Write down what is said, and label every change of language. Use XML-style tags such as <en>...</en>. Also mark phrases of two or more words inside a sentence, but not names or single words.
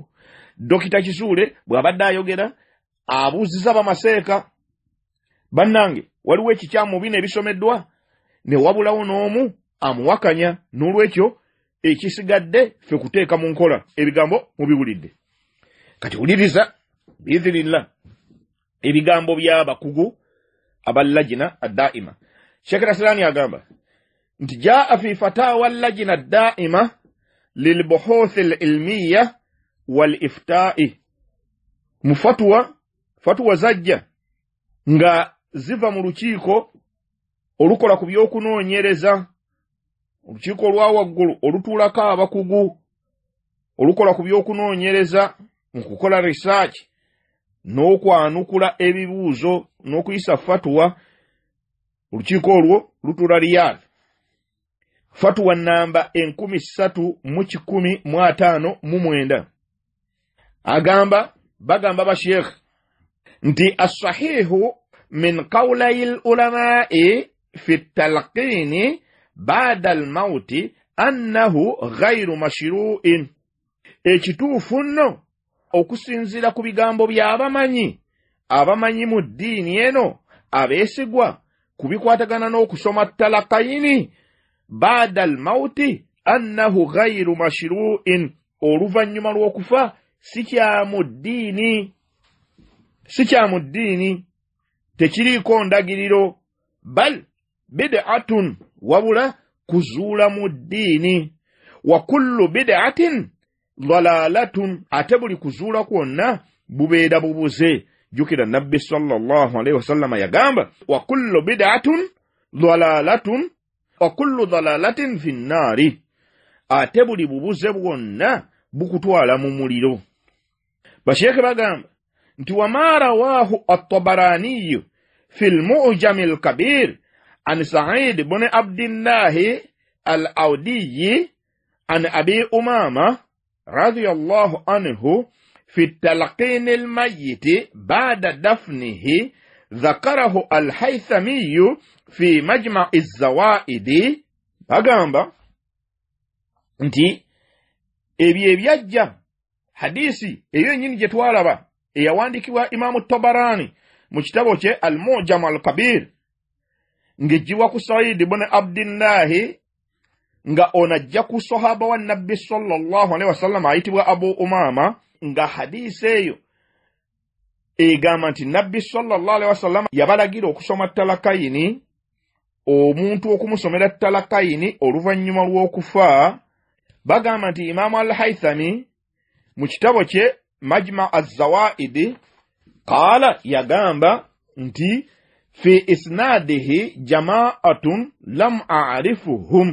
<lg>Dokita Kisule bw'abadde ayogera abuuziza bamaseeka bannange waliwo ekikyamu bino ebisomeddwa ne wabulawo n'omu amuwakanya. N'olwekyo ekisigadde ffe kuteeka mu nkola. Ebigambo mubiwulidde. Kati wuliriza biidhinillah ebigambo by'abakugu</lg> <ar>اللجنة الدائمة.</ar> <lg>Sheikh Rasilani agamba nti</lg> <ar>جاء في فتاوى اللجنة الدائمة للبحوث العلمية والإفتاء.</ar> <lg>Fatwa zajja nga ziva mu lukiiko olukola ku by'okunoonyereza, olukiiko olwa waggulu olutuulako abakugu olukola ku by'okunoonyereza mu kukola research n'okwanukula ebibuuzo n'okuyisa fatwa. Olukiiko olwo lutuula Riyadh. Fatwa namba 3159 bagamba basheikh nti</lg> <ar>الصحيح من قولي العلماء في التلقين بعد الموت أنه غير مشروع.</ar> <lg>Ekituufu nno okusinziira ku bigambo by'abamanyi mu ddiini eno abeesigwa kubikwatagana n'okusoma</lg> <ar>تلقين بعد الموت أنه غير مشروع.</ar> <lg>Oluvannyuma lw'okufa si kya mu ddiini, tekiriiko ndagiriro.</lg> <ar>بل بدعة,</ar> <lg>wabula kuzuula mu ddiini.</lg> <ar>وكل بدعة ضلالة,</ar> <lg>ate buli kuzuula kwonna bubeera bubuze. Jukira nabbi</lg> <ar>صلى الله عليه وسلم</ar> <lg>yagamba</lg> <ar>وكل بدعة ضلالة وكل ضلالة في النار.</ar> <lg>Ate buli bubuze bwonna bukutwala mu muliro. Basheekhe bagamba nti</lg> <ar>وما رواه الطبراني في المعجم الكبير عن سعيد بن عبد الله الأودي عن أبي أمامة رضي الله عنه في التلقين الميت بعد دفنه ذكره الهيثمي في مجمع الزوائد.</ar> <lg>bagamba nti ebyo ebyajja hadisi eyo nyini gye twalaba eyawandikibwa Imamu Tabarani mu kitabo kye Al-Mu'jam al-Kabir ngejjiwa ku Sa'id ibn Abdillah nga onajja ku sahaba wa Nabbi</lg> <ar>صلى الله عليه وسلم</ar> <lg>ayitibwa Abu Umama nga hadisi eyo egamba nti Nabbi</lg> <ar>صلى الله عليه وسلم</ar> <lg>yabalagira okusoma talakayini, omuntu okumusomera talakayini oluvannyuma lw'okufa. Bagamba nti Imamu al-Haythami mu kitabo kye Majma' az-Zawaid qala yagamba nti</lg> <ar>في إسناده جماعة لم أعرفهم.</ar>